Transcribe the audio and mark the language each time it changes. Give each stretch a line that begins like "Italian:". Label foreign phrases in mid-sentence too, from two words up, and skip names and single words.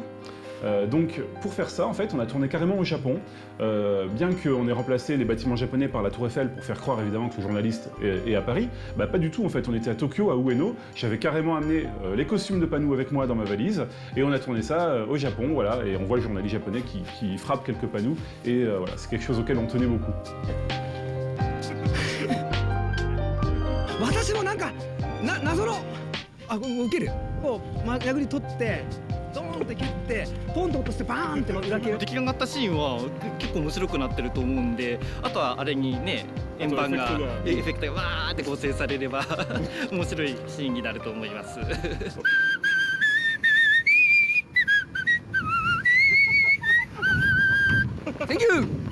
French: Donc pour faire ça, en fait, on a tourné carrément au Japon, bien qu'on ait remplacé les bâtiments japonais par la Tour Eiffel pour faire croire évidemment que le journaliste est à Paris, pas du tout en fait, on était à Tokyo, à Ueno, j'avais carrément amené les costumes de panneaux avec moi dans ma valise, et on a tourné ça au Japon, voilà, et on voit le journaliste japonais qui frappe quelques panneaux, et voilà, c'est quelque chose auquel on tenait beaucoup.
Japanese: 私もなんか謎の受けるこう殴り取ってドーンって蹴ってポンと落としてバーンって裏切る出来上がったシーンは結構面白くなってると思うんで、あとはあれにね円盤がエフェクトがわーって合成されれば面白いシーンになると思います。
English: Thank you.